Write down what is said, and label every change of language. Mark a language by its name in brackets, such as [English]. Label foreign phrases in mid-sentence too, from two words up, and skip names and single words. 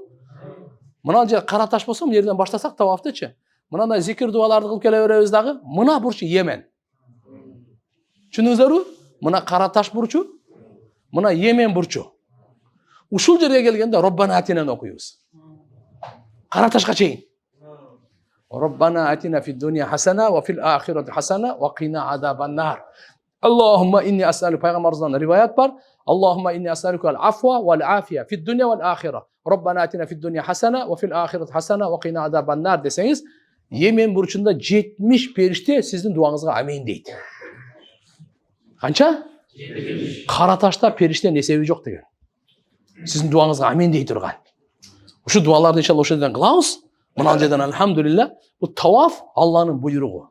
[Kyrgyz] Мына жер кара таш болсо, нерден баштасак тавафтычы. Мындай зикир дуаларды кылып келе беребиз дагы. Мына бурчу Йемен. Түшүндүңүздөрбү? Мына кара таш бурчу, мына Йемен бурчу. Ушул жерге келгенде [Arabic] ربنا آتنا [Kyrgyz] окуйбуз. Кара ташка чейин. [Arabic] ربنا آتنا في الدنيا حسنة وفي الآخرة حسنة وقنا عذاب النار. اللهم إني أسألك, [Kyrgyz] пайгамбарыбыздан риваят бар. [Arabic] اللهم إني أسألك العفو والعافية في الدنيا والآخرة. ربنا آتنا في الدنيا حسنة وفي الآخرة حسنة وقنا عذاب النار [Kyrgyz] десеңиз, Йемен бурчунда 70 периште сиздин дуаңызга амин дейт. Канча? 70. Кара ташта периштенин эсеби жок деген. Сиздин дуаңызга амин дей турган. Ушу дуаларды иншалла ошол жерден кылабыз. Мына жерден алхамдулилла, бул таваф Алланын буйругу.